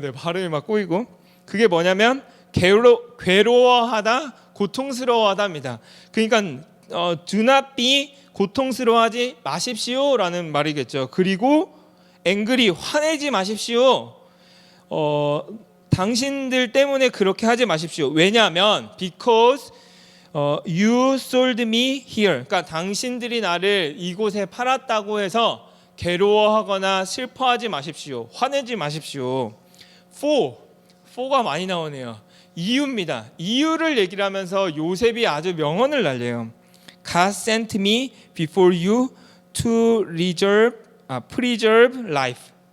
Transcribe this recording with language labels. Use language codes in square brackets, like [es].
[ko] 네, 발음이 막 꼬이고. 그게 뭐냐면 괴로워하다, 고통스러워하다입니다. 그러니까 [en] do not be [ko] 고통스러워하지 마십시오라는 말이겠죠. 그리고 angry 화내지 마십시오. 당신들 때문에 그렇게 하지 마십시오. 왜냐하면 [en] because you sold me here. [ko] 그러니까 당신들이 나를 이곳에 팔았다고 해서 괴로워하거나 슬퍼하지 마십시오. 화내지 마십시오. for가 많이 나오네요. 이유입니다. 이유를 얘기를 하면서 요셉이 아주 명언을 날려요. [en] God sent me before you to preserve life.